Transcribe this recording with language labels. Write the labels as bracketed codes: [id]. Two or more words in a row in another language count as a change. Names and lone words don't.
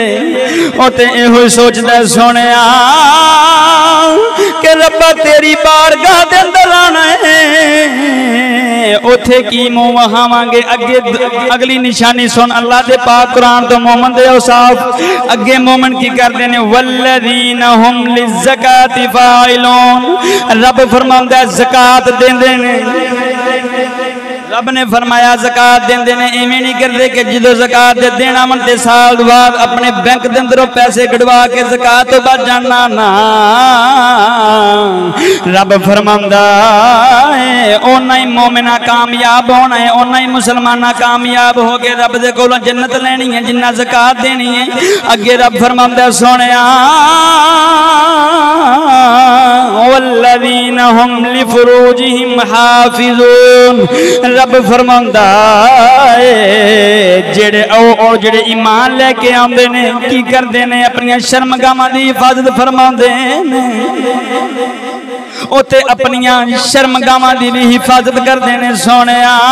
[pa] اوتے ایہو سوچدا سوہنیا کہ ربا تیری بارگاہ دے اندر آنا ہے، اوتھے کی منہ وہاواں گے. اگے اگلی نشانی سن اللہ دے پاک قرآن تو مومن دے اوصاف. اگے مومن کی کرتے نے [ar] والذين هم للزكاة فاعلون. [pa] رب فرماندا زکات دیندے نے۔ رب نے فرمایا زکات دیندے نے ایویں نہیں کرتے کہ جو زکات دے دینا من تے سال بعد اپنے بینک دے اندروں پیسے کڈھوا کے زکات تو بچ جانا نہ. رب فرماندا ہے اوہناں ہی مومناں کامیاب ہونا ہے، اوہناں ہی مسلماناں کامیاب ہو کے رب دے کولوں جنت لینی ہے جنہاں زکات دینی ہے. اگے رب فرماندا سوہنیا [ar] والذين هم لفروجهم حافظون. [pa] رب فرماندا ہے جیہڑے جیہڑے ایمان لے کے آندے نے کی کردے نے اپنی شرمگاہاں دی حفاظت فرماندے نے. اوتے اپنی شرمگاہاں دی بھی حفاظت کردے نے سوہنیا.